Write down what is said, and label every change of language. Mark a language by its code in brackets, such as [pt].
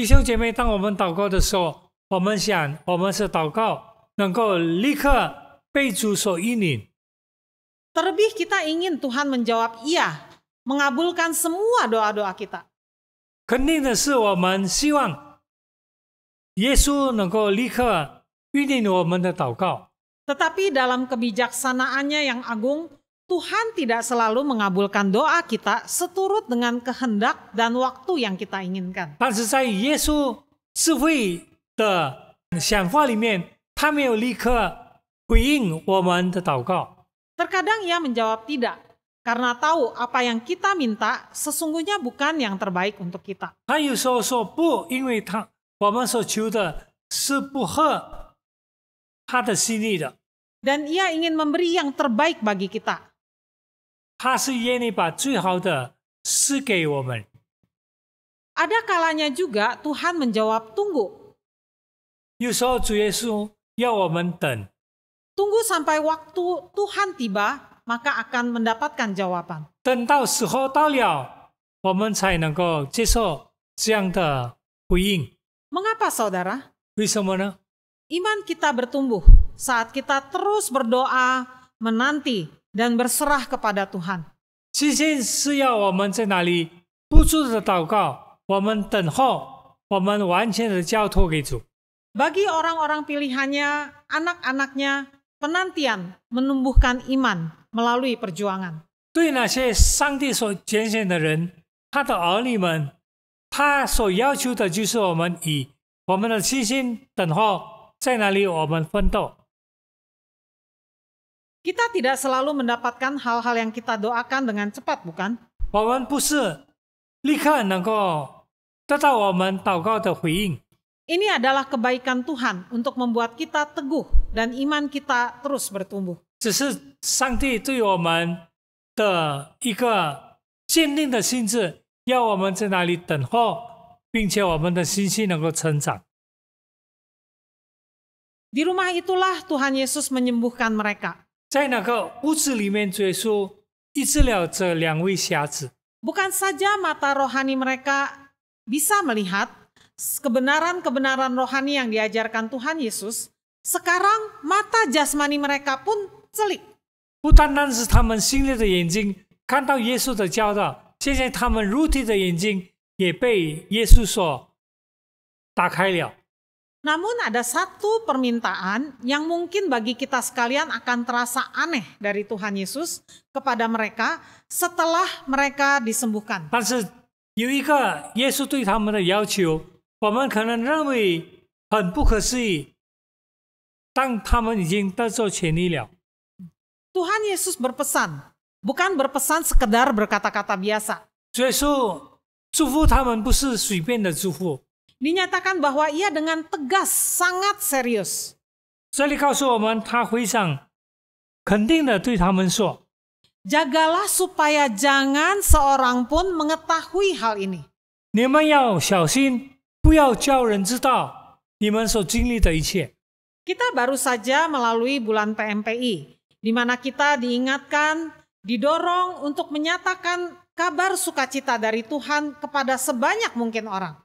[zh] 弟兄姐妹，当我们祷告的时候，我们想，我们是祷告能够立刻被主所应允。 [id] Terlebih kita ingin Tuhan menjawab iya, mengabulkan semua doa-doa kita. [zh] 肯定的是，我们希望耶稣能够立刻应允我们的祷告。 [id] Tetapi dalam kebijaksanaannya yang agung, Tuhan tidak selalu mengabulkan doa kita seturut dengan kehendak dan waktu yang kita inginkan. [zh] 但是在耶稣智慧的想法里面，他没有立刻回应我们的祷告。 [id] Terkadang ia menjawab tidak, karena tahu apa yang kita minta sesungguhnya bukan yang terbaik untuk kita. [zh] 他有时候说不，因为我们所求的是不合他的心意的。 [id] Dan ia ingin memberi yang terbaik bagi kita. [zh] 他是愿意把最好的赐给我们。 [id] Ada kalanya juga Tuhan menjawab tunggu. [zh] 有时候主耶稣要我们等， [id] Tunggu sampai waktu Tuhan tiba, maka akan mendapatkan jawaban. [zh] 等到时候到了，我们才能够接受这样的回应。 [id] Mengapa saudara? [zh] 为什么呢？ [id] Iman kita bertumbuh saat kita terus berdoa, menanti, dan berserah kepada Tuhan. [zh] 信心是要我们在哪里不住的祷告，我们等候，我们完全的交托给主。 [id] Bagi orang-orang pilihannya, anak-anaknya, penantian menumbuhkan iman melalui perjuangan. [zh] 对那些上帝所拣选的人，他的儿女们，他所要求的就是我们以我们的信心等候，在哪里我们奋斗。 [id] Kita tidak selalu mendapatkan hal-hal yang kita doakan dengan cepat, bukan? [zh] 我们不是立刻能够得到我们祷告的回应， [id] Ini adalah kebaikan Tuhan untuk membuat kita teguh dan iman kita terus bertumbuh. [zh] 只是上帝对我们的一个坚定的心智，要我们在那里等候，并且我们的信心能够成长。 [id] Di rumah itulah Tuhan Yesus menyembuhkan mereka. [zh] 在那个屋子里面，主耶稣医治了这两位瞎子。 [id] Bukan saja mata rohani mereka bisa melihat kebenaran-kebenaran rohani yang diajarkan Tuhan Yesus, sekarang mata jasmani mereka pun celik. [zh] 不单单是他们心里的眼睛看到耶稣的教导，现在他们肉体的眼睛也被耶稣所打开了。 [id] Namun ada satu permintaan yang mungkin bagi kita sekalian akan terasa aneh dari Tuhan Yesus kepada mereka setelah mereka disembuhkan. [zh] 但是有一个耶稣对他们的要求，我们可能认为很不可思议，但他们已经得着痊愈了。 [id] Tuhan Yesus berpesan, bukan berpesan sekedar berkata-kata biasa. [zh] 主耶稣祝福他们不是随便的祝福， [id] Dinyatakan bahwa ia dengan tegas, sangat serius. [zh] 这里告诉我们，他非常肯定的对他们说： [id] Jagalah supaya jangan seorang pun mengetahui hal ini. [zh] 你们要小心，不要叫人知道你们所经历的一切。 [id] Kita baru saja melalui bulan PMPI, di mana kita diingatkan, didorong untuk menyatakan kabar sukacita dari Tuhan kepada sebanyak mungkin orang.